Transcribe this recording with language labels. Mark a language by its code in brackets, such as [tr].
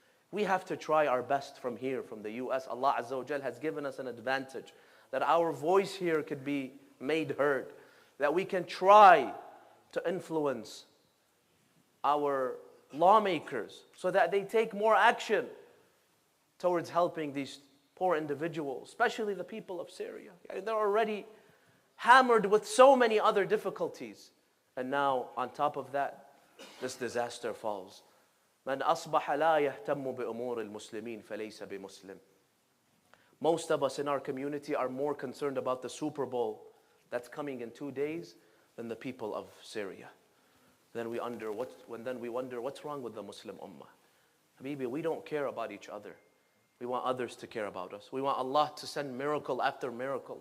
[en] We have to try our best from here, from the US. Allah Azza wa Jal has given us an advantage that our voice here could be made heard, that we can try to influence our lawmakers so that they take more action towards helping these poor individuals, especially the people of Syria. They're already hammered with so many other difficulties. And now, on top of that, this disaster falls. [ar] من أصبح لا يهتم بأمور المسلمين فليس بمسلم. [en] Most of us in our community are more concerned about the Super Bowl that's coming in 2 days than the people of Syria. Then we wonder what's wrong with the Muslim Ummah. Habibi, we don't care about each other. We want others to care about us. We want Allah to send miracle after miracle.